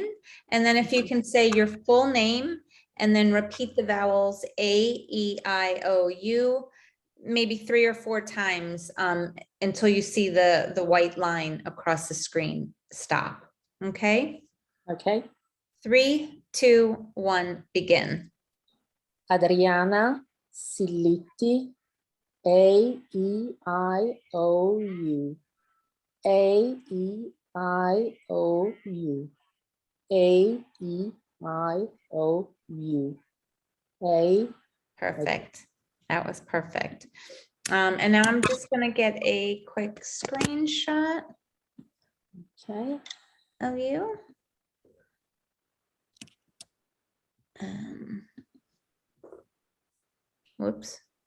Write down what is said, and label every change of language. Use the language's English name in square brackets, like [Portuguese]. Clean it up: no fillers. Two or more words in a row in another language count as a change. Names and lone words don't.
[English] And then if you can say your full name and then repeat the vowels A, E, I, O, U, maybe 3 or 4 times until you see the white line across the screen. Stop. Okay. Okay. 3, 2, 1, begin. Adriana Silitti, A, E, I, O, U. A, E, I, O, U. A, E, I, O, U. A. Perfect. That was perfect. And now I'm just going to get a quick screenshot. Okay. Of you. Whoops.